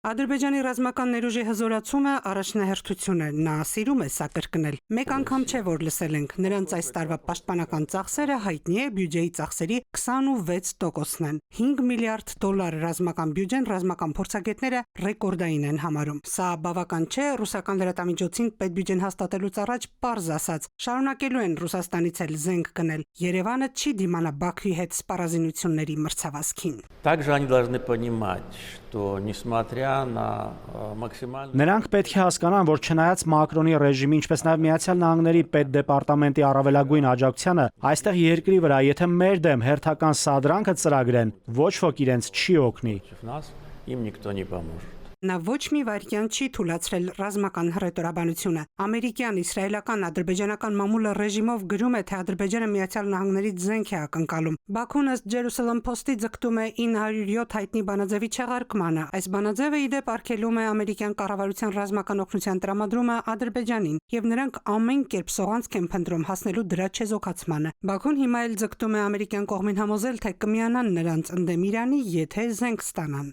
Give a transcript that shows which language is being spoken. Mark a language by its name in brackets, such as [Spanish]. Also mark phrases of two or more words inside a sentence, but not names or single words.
[Armenian] Ադրբեջանի ռազմական ներուժի հզորացումը առաջնահերթություն է, նա սիրում է սա կրկնել։ Մեկ անգամ չէ, որ լսել ենք, նրանց այս տարվա պաշտպանական ծախսերը հայտնի է բյուջեի ծախսերի 26%-ն են։ 5 միլիարդ դոլար ռազմական բյուջեն ռազմական փորձագետները ռեկորդային են համարում։ Սա բավական չէ, ռուսական լրատվամիջոցին պետբյուջեն հաստատելուց առաջ պարզ ասած, շարունակելու են Ռուսաստանից էլ զենք գնել։ Երևանը չի դիմանա Բաքվի հետ սպառազինությունների մրցավազքին։ [Russian] Также они должны понимать, что несмотря на максимально [Armenian] Նրանք պետք է հասկանան, որ չնայած Մակրոնի ռեժիմի, ինչպես նաև Միացյալ Նահանգների պետդեպարտամենտի առավելագույն աջակցությանը, այստեղ երկրի վրա, եթե մեր դեմ հերթական սադրանքը ծրագրեն, ոչ ոք իրենց չի օգնի։ [Russian] нас, им никто не поможет. [Armenian] Նա ոչ մի վայրկյան չի թույլատրել ռազմական հռետորաբանությունը։ Ամերիկյան, իսրայելական, ադրբեջանական մամուլը ռեժիմով գրում է, թե Ադրբեջանը Միացյալ Նահանգներից զենք է ակնկալում։ Բաքուն ըստ Jerusalem Post-ի ձգտում է 907 հայտնի բանաձևի չեղարկմանը։ Այս բանաձևը ի դեպ արգելում է ամերիկյան կառավարության ռազմական օգնության տրամադրումը Ադրբեջանին, եւ նրանք ամեն կերպ սողանցք են փնտրում հասնելու դրա չեզոքացմանը։ Բաքուն հիմա էլ ձգտում է ամերիկյան կողմին համոզել, թե կմիանան նրանց ընդդեմ Իրանի, եթե զենք ստանան։